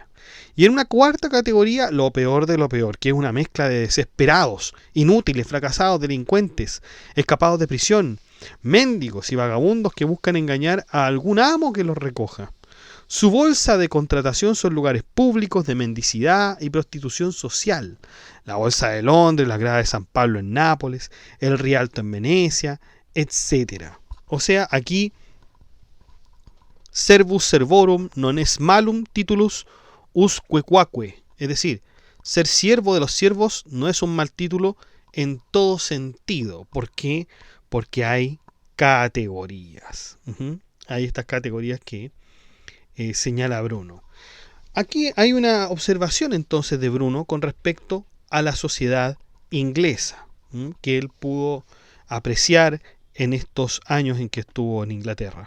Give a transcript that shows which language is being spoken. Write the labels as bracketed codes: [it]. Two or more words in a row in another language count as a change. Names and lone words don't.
[es] Y en una cuarta categoría, lo peor de lo peor, que es una mezcla de desesperados, inútiles, fracasados, delincuentes, escapados de prisión, mendigos y vagabundos que buscan engañar a algún amo que los recoja. Su bolsa de contratación son lugares públicos de mendicidad y prostitución social. La Bolsa de Londres, la Grada de San Pablo en Nápoles, el Rialto en Venecia, etc. O sea, aquí [la] servus servorum non est malum titulus usque quaque. [es] Es decir, ser siervo de los siervos no es un mal título en todo sentido. ¿Por qué? Porque hay categorías. Hay estas categorías que señala Bruno. Aquí hay una observación entonces de Bruno con respecto a la sociedad inglesa, que él pudo apreciar en estos años en que estuvo en Inglaterra.